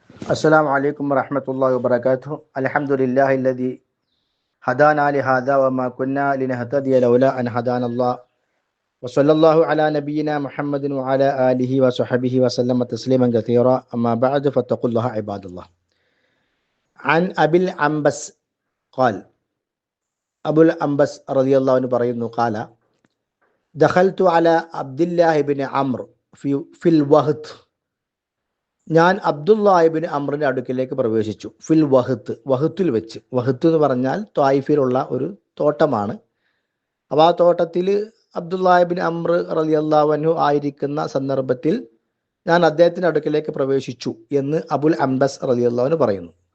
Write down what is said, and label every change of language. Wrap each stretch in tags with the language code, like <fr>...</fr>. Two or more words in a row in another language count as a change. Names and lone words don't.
<ar>السلام عليكم ورحمة الله وبركاته. الحمد لله الذي هدانا لهذا وما كنا لنهتدي لولا أن هدانا الله وصلى الله على نبينا محمد وعلى آله وصحبه وسلم تسليما كثيرا. أما بعد فاتقوا الله عباد الله. عن أبي العنبس قال أبو العنبس رضي الله عنه പറയുന്നു قال دخلت على عبد الله بن عمرو في الوهد.</ar> <ml>ഞാൻ അബ്ദുല്ലാഹിബിൻ അമ്രിന്റെ അടുക്കിലേക്ക് പ്രവേശിച്ചു.</ml> <ar>في الوهط,</ar> <ml>വഹത്തിൽ വെച്ച്. വഹത്ത് എന്ന് പറഞ്ഞാൽ ത്വായിഫിലുള്ള ഒരു തോട്ടമാണ്. അപ്പോൾ ആ തോട്ടത്തിൽ അബ്ദുല്ലാഹിബിൻ അമ്ർ</ml> <ar>رضي الله عنه</ar> <ml>ആയിരിക്കുന്ന സന്ദർഭത്തിൽ ഞാൻ അദ്ദേഹത്തിന്റെ അടുക്കിലേക്ക് പ്രവേശിച്ചു എന്ന് അബുൽ അംബസ്</ml> <ar>رضي الله عنه</ar> <ml>പറയുന്നു.</ml>